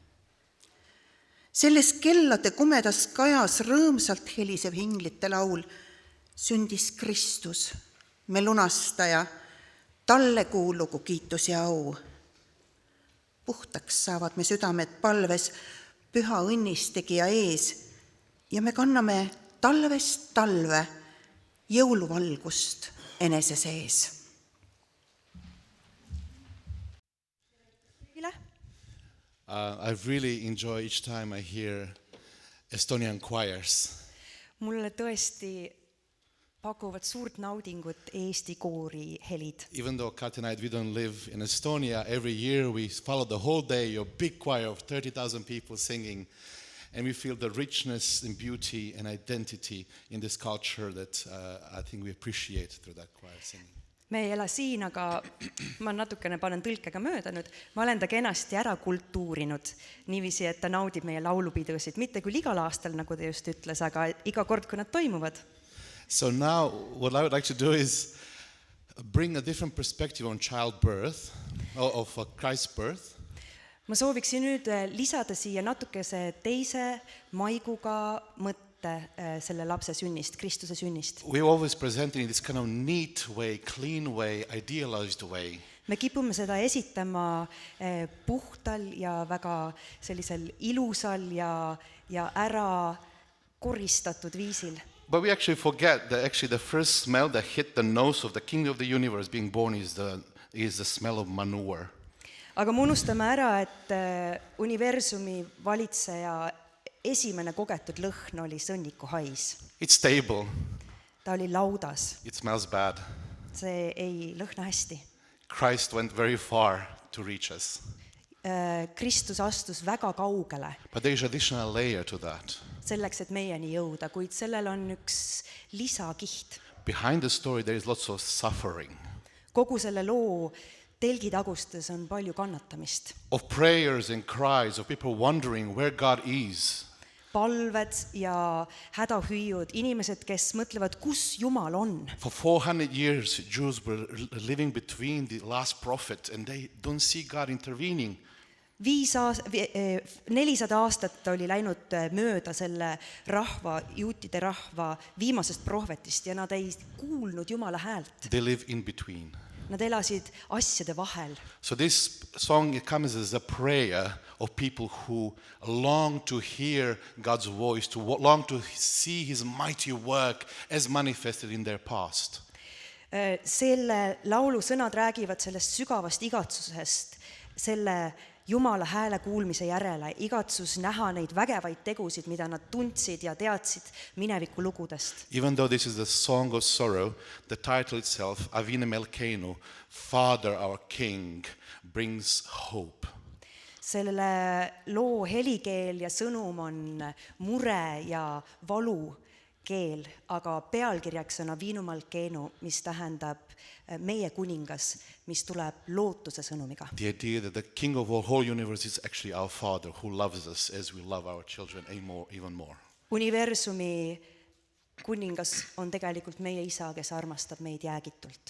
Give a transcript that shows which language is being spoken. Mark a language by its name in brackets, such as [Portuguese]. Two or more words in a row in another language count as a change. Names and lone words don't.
[Estonian] Selles kellade kumedas kajas rõõmsalt helisev hinglite laul sündis Kristus, me lunastaja, talle kuulugu kiitus ja au. Puhtaks saavad me südamed palves püha õnnistegija ees ja me kanname talvest talve jõuluvalgust enese sees. [English] I really enjoy each time I hear Estonian choirs. [Estonian] Mulle tõesti pakuvad suurt naudingut Eesti koori helid. [English] Even though Kat and I, we don't live in Estonia, every year we follow the whole day your big choir of 30,000 people singing. And we feel the richness and beauty and identity in this culture that I think we appreciate through that choir singing. [Estonian] Me ei ela siin, aga ma natukene panen tõlkega mööda nüüd. Ma olen ta kenasti ära kultuurinud niiviisi, et ta naudib meie laulupidusid. Mitte küll igal aastal, nagu ta just ütles, aga iga kord, kui nad toimuvad. [English] So now what I would like to do is bring a different perspective on childbirth, of Christ's birth. [Estonian] Ma sooviksin nüüd lisada siia natukese teise maiguga mõtte selle lapse sünnist, Kristuse sünnist. [English] We always present in this kind of neat way, clean way, idealized way. [Estonian] Me kipume seda esitama puhtal ja väga sellisel ilusal ja ära koristatud viisil. [English] But we actually forget that actually the first smell that hit the nose of the King of the universe being born is the smell of manure. [Estonian] Aga me unustame ära, et universumi valitseja esimene kogetud lõhn oli sõnniku hais. [English] It's stable. [Estonian] Ta oli laudas. [English] It smells bad. [Estonian] See ei lõhna hästi. [English] Christ went very far to reach us. [Estonian] Kristus astus väga kaugele. [English] But there is additional layer to that. [Estonian] Selleks, et meieni jõuda, kuid sellel on üks lisakiht. [English] Behind the story there is lots of suffering. [Estonian] Kogu selle loo telgitagustes on palju kannatamist. [English] Of prayers and cries of people wondering where God is. [Estonian] Palved ja hädahüüud, inimesed, kes mõtlevad, kus Jumal on. [English] For 400 years, Jews were living between the last prophet and they don't see God intervening. [Estonian] 400 aastat oli läinud mööda selle rahva, juutide rahva viimasest prohvetist ja nad ei kuulnud Jumala häält. [English] They live in between. [Estonian] Nad elasid asjade vahel. [English] So this song comes as a prayer of people who long to hear God's voice, to long to see His mighty work as manifested in their past. [Estonian] Selle laulu sõnad räägivad sellest sügavast igatsusest, selle Jumala hääle kuulmise järele, igatsus näha neid vägevaid tegusid, mida nad tundsid ja teadsid mineviku lugudest. [English] Even though this is a song of sorrow, the title itself, Avine Melkeinu, Father our King, brings hope. [Estonian] Selle loo helikeel ja sõnum on mure ja valu keel, aga pealkirjaks on Avinu Melkeinu, mis tähendab meie kuningas, mis tuleb lootuse sõnumiga. [English] The idea that the King of the whole universe is actually our Father who loves us as we love our children even more. [Estonian] Universumi kuningas on tegelikult meie isa, kes armastab meid jäägitult.